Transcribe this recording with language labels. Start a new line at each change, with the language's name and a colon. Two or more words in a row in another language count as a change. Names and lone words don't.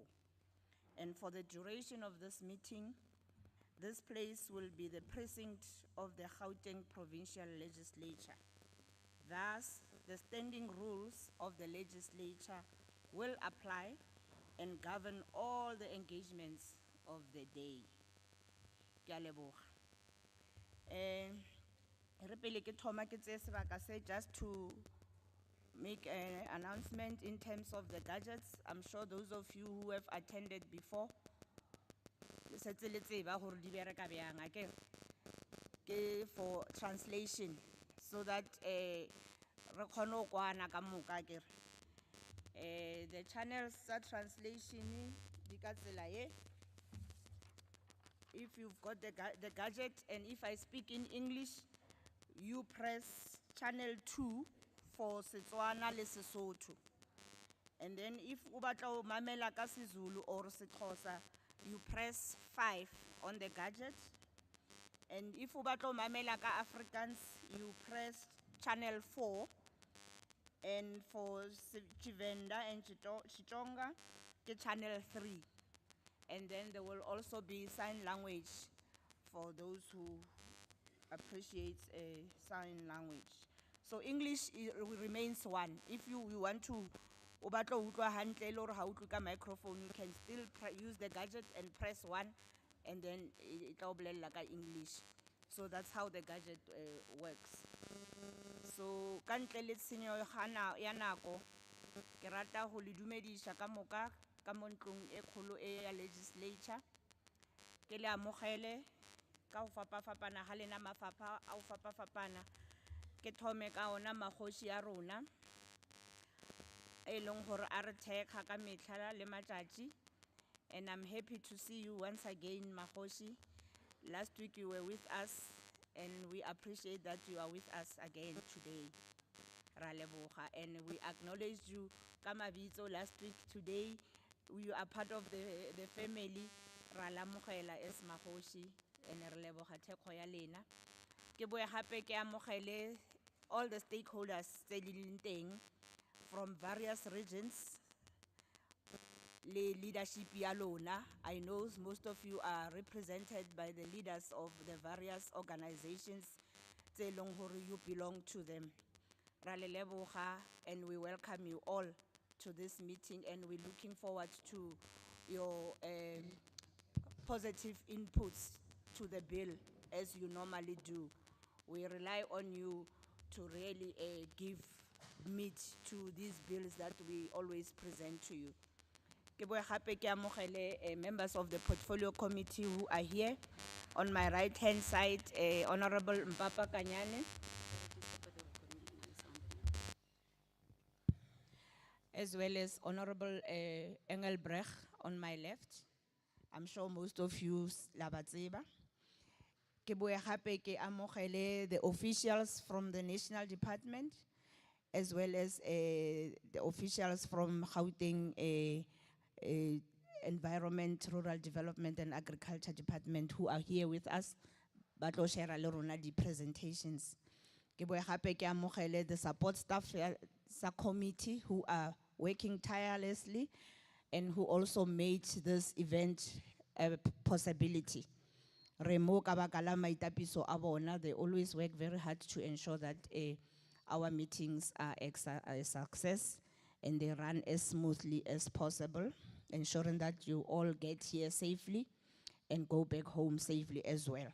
English: And for the duration of this meeting, this place will be the precinct of the Gauteng Provincial Legislature. Thus, the standing rules of the legislature will apply and govern all the engagements of the day.
Tswana: Ke a leboga. Re pele ke thoma ke tseye sebaka se
English: just to make an announcement in terms of the gadgets. I'm sure those of you who have attended before,
Tswana: setse le tseba gore di bereka byang, akere? Ke for translation,
English: so that
Tswana: re kgone go kwana ka moka, akere?
English: The channels
Tswana: tsa translation di ka tsela e.
English: If you've got the gadget, and if I speak in English, you press channel 2 for Setswana le Sesotho. And then if
Southern Sotho: o batla o mamela ka siZulu
English: or Sexhosa, you press 5 on the gadget. And if
Southern Sotho: o batla o mamela ka Afrikaans,
English: you press channel 4. And for Tshivenda and Xitsonga,
Tswana: ke channel
English: 3. And then there will also be sign language for those who appreciate sign language. So English remains one. If you want to
Southern Sotho: o batla o utlwa hantle le hore ha o utlwe ka
English: microphone, you can still use the gadget and press 1, and then it
Southern Sotho: tla o bolella ka
English: English. So that's how the gadget works.
Southern Sotho: So ka ntle le tshenyo ya nako, ke rata ho le dumedisha ka moka ka mo ntlong e kgolo e ya legislature.
Tswana: Ke le amogele ka go fapafapana ga lena mafapha a go fapafapana.
Northern Sotho: Ke thome ka ona magoši ya rona e leng gore a re thekga ka metlha le matšatši.
English: And I'm happy to see you
Northern Sotho: once again, magoši.
English: Last week you were with us, and we appreciate that you are with us again today.
Tswana: Ra leboga,
English: and we acknowledge you
Tswana: ka mabitso
English: last week. Today you are part of the family.
Tswana: Ra lamogela
English: as magoši,
Tswana: and re leboga thekgo ya lena. Ke boe gape ke amogele
English: all the stakeholders
Tswana: tse di leng teng
English: from various regions
Tswana: le leadership ya lona.
English: I know most of you are represented by the leaders of the various organizations
Tswana: tse leng gore
English: you belong to them.
Tswana: Ra le leboga,
English: and we welcome you all to this meeting, and we're looking forward to your positive inputs to the bill as you normally do. We rely on you to really give meat to these bills that we always present to you.
Tswana: Ke boe gape ke amogele
English: members of the portfolio committee who are here. On my right hand side, Honorable Mpapa Kanyane, as well as Honorable Engelbrecht on my left. I'm sure most of you
Tswana: la ba tseba.
English: Ke boe gape ke amogele the officials from the National Department, as well as the officials from Gauteng Environment, Rural Development and Agriculture Department who are here with us.
Tswana: Ba tlo share le rona di presentations. Ke boe gape ke amogele
English: the support staff
Tswana: sa committee
English: who are working tirelessly and who also made this event a possibility.
Tswana: Remo ka baka la maitapiso a bona,
English: they always work very hard to ensure that our meetings are a success and they run as smoothly as possible, ensuring that you all get here safely and go back home safely as well.